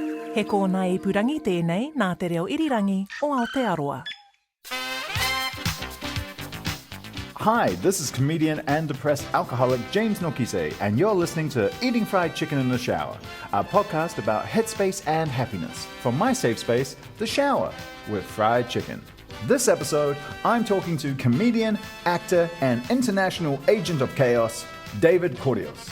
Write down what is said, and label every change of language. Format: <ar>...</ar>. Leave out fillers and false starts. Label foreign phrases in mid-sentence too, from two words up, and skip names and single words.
<mi>He kōna ipurangi tēnei nā te reo irirangi o Aotearoa.</mi> <en>Hi, this is comedian and depressed alcoholic James Nokise, and you're listening to Eating Fried Chicken in the Shower, a podcast about headspace and happiness from my safe space, the shower, with fried chicken. This episode, I'm talking to comedian, actor, and international agent of chaos, David Correos.</en>